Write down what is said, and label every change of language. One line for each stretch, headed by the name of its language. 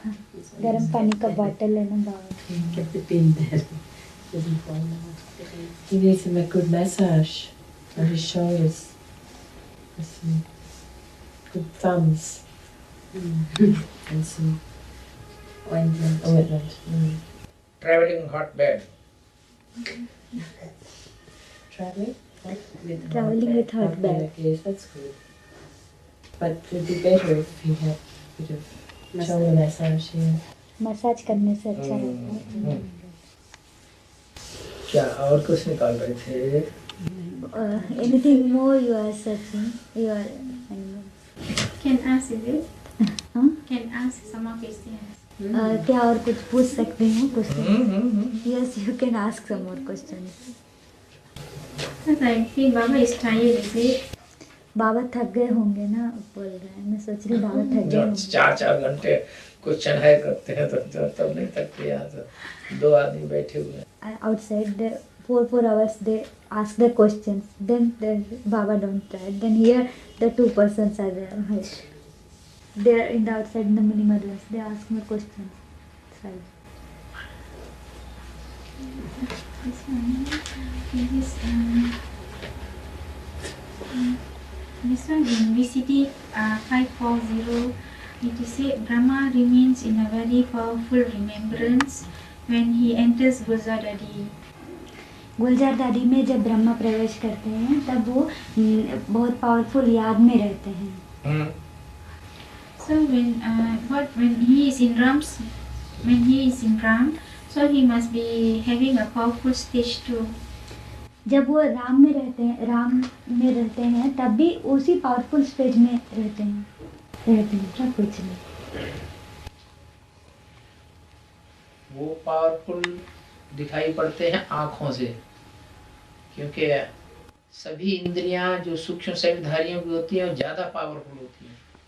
Hindi: Water गर्म पानी का बॉटल है ना बाहर.
English: You kept the pin there. Doesn't fall out. He needs to make good massage on his shoulders. With some good thumbs and some Ointment. ointment. Traveling hot bed. Traveling? With Traveling with hot bag. Yes, that's good. But it would be better if he had a bit of shoulder massage here.
Hindi: Massage करने से अच्छा रहता है. क्या और कुछ निकाल रहे थे?
English: Anything more you are searching? You are Can ask, is it? Huh? Can ask some more questions.
Hindi: क्या और कुछ पूछ सकते हैं question?
English: Yes, you can ask some more questions. Because I feel Baba is tired, is it?
Hindi: बाबा थक गए होंगे ना, बोल रहे हैं. मैं सोच रही हूँ बाबा थक गए होंगे. 4 घंटे क्वेश्चन है करते हैं तो तब नहीं थकते. यहाँ तो 2 आदमी बैठे हुए हैं.
English: Outside the 4 hours they ask the questions. Then Baba don't try. Then here the 2 persons are there. They are in the outside in the mini mothers. They ask me questions. Sorry. This one. This one in VCD 540. It is said Brahma remains in a very powerful remembrance when he enters Gulzardadi.
Hindi: गुलजार दादी में जब ब्रह्मा प्रवेश करते हैं तब वो बहुत powerful याद में रहते हैं.
English: So when he is in Ram, so he must be having a powerful stage too.
Hindi: जब वो राम में रहते हैं तब भी उसी पावरफुल स्टेज में रहते हैं. क्या कुछ नहीं. वो पावरफुल दिखाई पड़ते हैं आँखों से, क्योंकि सभी इंद्रियां जो सूक्ष्म शरीरधारियों की होती हैं वो ज्यादा पावरफुल होती हैं.